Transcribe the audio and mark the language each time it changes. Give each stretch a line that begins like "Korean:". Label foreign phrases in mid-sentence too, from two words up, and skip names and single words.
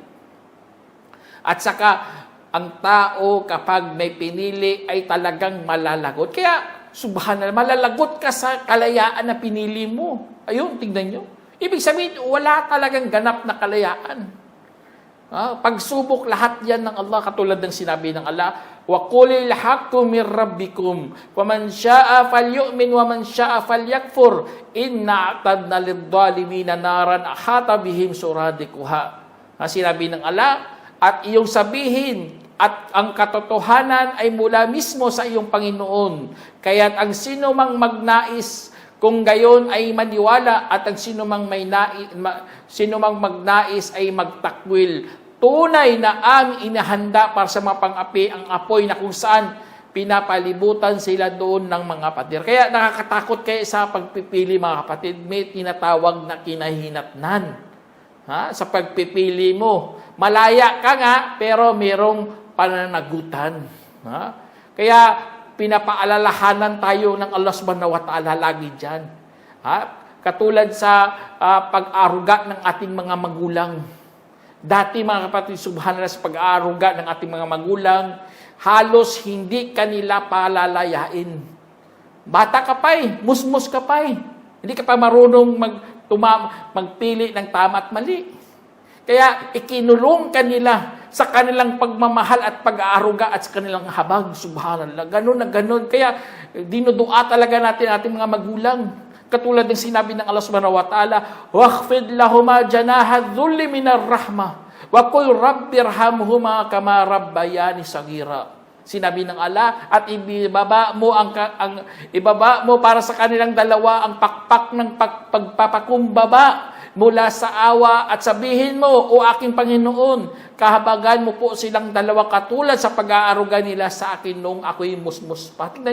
Filipino: At saka, ang tao kapag may pinili ay talagang malalagot. Kaya, subhanallah, malalagot ka sa kalayaan na pinili mo. Ayun, tingnan nyo. Ibig sabihin, wala talagang ganap na kalayaan. Pagsubok, lahat yan ng Allah, katulad ng sinabi ng Allah,
Arabic: وَقُلِ الْحَقُّ مِنْ رَبِّكُمْ وَمَنْ شَاءَ فَلْيُؤْمِنْ وَمَنْ شَاءَ فَلْيَكْفُرْ إِنَّا أَعْتَدْنَا لِلظَّالِمِينَ نَارًا أَحَاطَ بِهِمْ سُرَادِقُهَا.
Filipino: Sinabi ng Allah, at iyong sabihin, at ang katotohanan ay mula mismo sa iyong Panginoon. Kaya't ang sino mang magnais, kung gayon ay maniwala, at ang sino mang magnais ay magtakwil. Tunay na ang inahanda para sa mga pang-api, ang apoy na kung saan pinapalibutan sila doon ng mga pader. Kaya nakakatakot kayo sa pagpipili, mga kapatid. May tinatawag na kinahinatnan. Sa pagpipili mo. Malaya ka nga, pero merong pananagutan. Kaya pinapaalalahanan tayo ng Allah
Arabic: سبحانه وتعالى
Filipino: lagi dyan. Katulad sa pag-aruga ng ating mga magulang. Dati, mga kapatid, subhanallah, sa pag-aaruga ng ating mga magulang, halos hindi kanila palalayain. Bata ka pa musmus ka pa Hindi ka pa marunong magpili ng tama at mali. Kaya ikinulong kanila sa kanilang pagmamahal at pag-aaruga at sa kanilang habag. Subhanallah. Ganun na ganun. Kaya dinudua talaga natin ating mga magulang. Katulad ng sinabi ng Allah
Arabic: سبحانه وتعالى, وَاخْفِضْ لَهُمَا جَنَاحَ الذُّلِّ مِنَ الرَّحْمَةِ وَقُلْ رَبِّ ارْحَمْهُمَا كَمَا رَبَّيَانِ صَغِيرًا.
Filipino: Sinabi ng Allah, at ibaba mo para sa kanilang dalawa ang pakpak ng pagpapakumbaba mula sa awa at sabihin mo, O aking Panginoon, kahabagan mo po silang dalawa katulad sa pag-aaruga nila sa akin noong ako'y musmus pa.